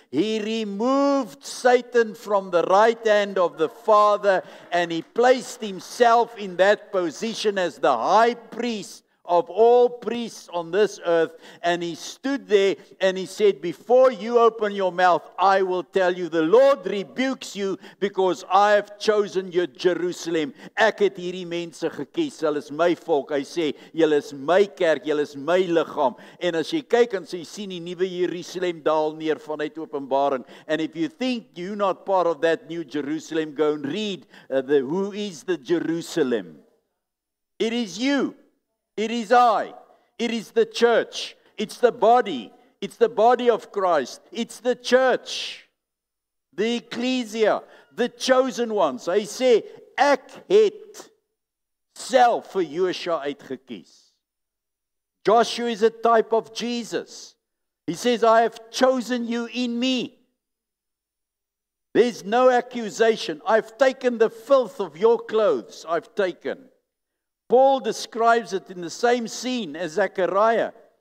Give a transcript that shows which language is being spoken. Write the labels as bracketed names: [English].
[English] He removed Satan from the right hand of the Father and he placed himself in that position as the high priest of all priests on this earth, and he stood there and he said, before you open your mouth, I will tell you, the Lord rebukes you because I have chosen your Jerusalem. [Afrikaans] Ek het hierdie mense gekies, hulle is my volk. Hy sê, julle is my kerk, julle is my liggaam. En as jy kyk en jy sien die nuwe Jerusalem daal neer vanuit Openbaring, [English] and if you think you're not part of that new Jerusalem, go and read who is the Jerusalem. It is you. It is I. It is the church. It's the body. It's the body of Christ. It's the church. The ecclesia. The chosen ones. [Afrikaans] Hy sê, ek het self vir Joshua uitgekies. [English] Joshua is a type of Jesus. He says, I have chosen you in me. There's no accusation. I've taken the filth of your clothes. I've taken. Paul describes it in the same scene as Zechariah.